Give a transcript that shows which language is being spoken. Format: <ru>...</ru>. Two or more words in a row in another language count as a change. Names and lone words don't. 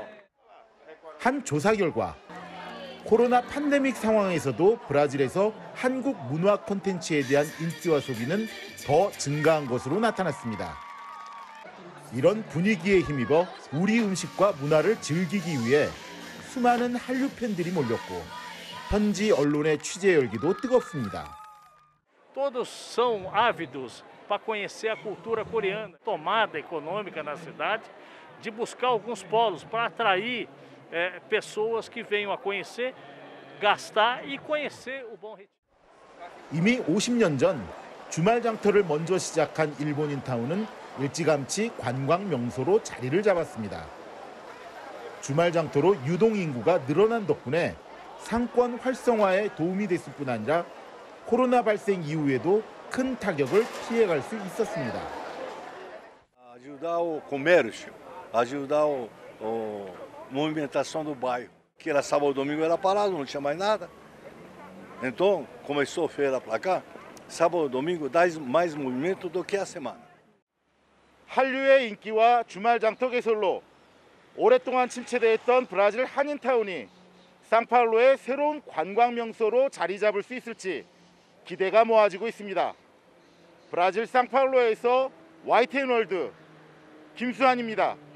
<ko>한 조사 결과 코로나 팬데믹 상황에서도 브라질에서 한국 문화 콘텐츠에 대한 인기와 소비는 더 증가한 것으로 나타났습니다. 이런 분위기에 힘입어 우리 음식과 문화를 즐기기 위해 수많은 한류 팬들이 몰렸고 현지 언론의 취재 열기도 뜨겁습니다.</ko> <pt>Todos são ávidos para conhecer a cultura coreana, tomada econômica na cidade, de buscar alguns polos para atrair pessoas que venham a conhecer, gastar e conhecer o Bom Retiro.</pt> <ko>이미 50년 전 주말 장터를 먼저 시작한 일본인 타운은 일찌감치 관광 명소로 자리를 잡았습니다. 주말 장터로 유동 인구가 늘어난 덕분에 상권 활성화에 도움이 됐을 뿐 아니라 코로나 발생 이후에도 큰 타격을 피해갈 수 있었습니다.</ko> <pt>Ajudar o comércio, ajudar a movimentação do bairro. Que era sábado e domingo era parado, não tinha mais nada. Então começou a feira para cá, sábado, domingo dá mais movimento do que a semana.</pt> <ko>한류의 인기와 주말 장터 개설로 오랫동안 침체되어 있던 브라질 한인타운이 상파울루의 새로운 관광 명소로 자리 잡을 수 있을지 기대가 모아지고 있습니다. 브라질 상파울루에서 YTN월드 김수환입니다.</ko>